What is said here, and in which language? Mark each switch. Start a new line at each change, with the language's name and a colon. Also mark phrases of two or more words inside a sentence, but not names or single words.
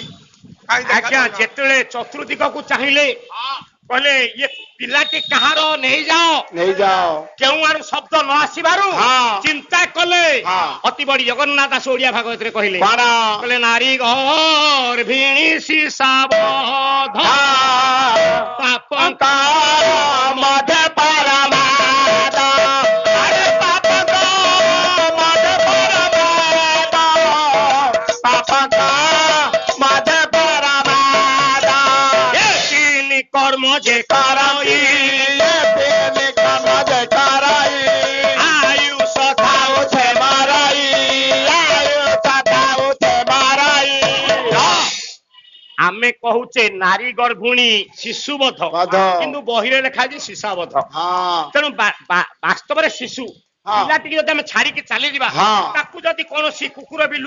Odia: ଆଜ୍ଞା ଯେତେବେଳେ ଚତୁର୍ଦିଗକୁ ଚାହିଁଲେ କହିଲେ ଇଏ ପିଲାଟି କାହାର ନେଇଯାଅ କେଉଁ ଆଡୁ ଶବ୍ଦ ନ ଆସିବାରୁ ଚିନ୍ତା କଲେ ଅତି ବଡି ଜଗନ୍ନାଥ ଦାସ ଓଡିଆ ଭାଗବତରେ କହିଲେ ନାରୀ ଗର୍ଭିଣୀ ଶିଶାବଧ ପାପ ମଧେ ପରମାଦ କର୍ମ ଯେ କରାଇ ଆୟୁଷ ଥାଉଛେ ମାରାଇ ଆମେ କହୁଛେ ନାରୀ ଗର୍ଭୁଣୀ ଶିଶୁବଧ କିନ୍ତୁ ବହିରେ ଲେଖା ଅଛି ଶିଶାବଧ ତେଣୁ ବାସ୍ତବରେ ଶିଶୁ ପିଲାଟିକି ଯଦି ଆମେ ଛାଡିକି ଚାଲିଯିବା ତାକୁ ଯଦି କୌଣସି କୁକୁର ବିଲୁଆ